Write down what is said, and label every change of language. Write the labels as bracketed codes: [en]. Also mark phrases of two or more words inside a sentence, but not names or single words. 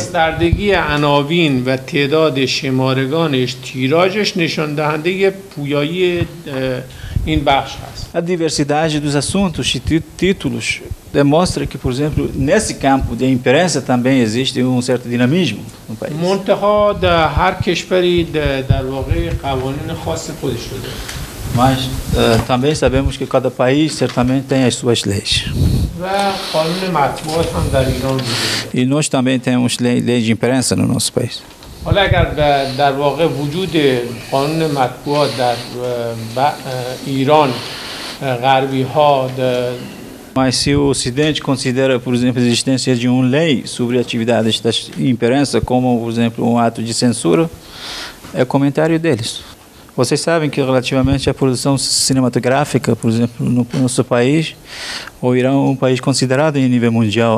[fa] گستردگی عناوین و تعداد شمارگانش تیراژش نشان دهنده پویایی این بخش هست. [pt] A diversidade dos assuntos e títulos demonstra que, por exemplo, nesse campo de imprensa também existe certo dinamismo no país. [fa] منتها در هر کشوری در واقع قوانین خاص خودش رو داره. [pt] Mas também sabemos que cada país certamente tem as suas leis. [fa] و قانون مطبوعات هم در ایران وجود [pt] E nós também temos lei de imprensa no nosso país. [fa] حالا اگر در واقع وجود قانون مطبوعات در ایران غربی ها [pt] Mas se o Ocidente considera, por exemplo, a existência de uma lei sobre atividades da imprensa como, por exemplo, um ato de censura, é comentário deles. Vocês sabem que relativamente à produção cinematográfica, por exemplo, no nosso país, o Irã é um país considerado em nível mundial.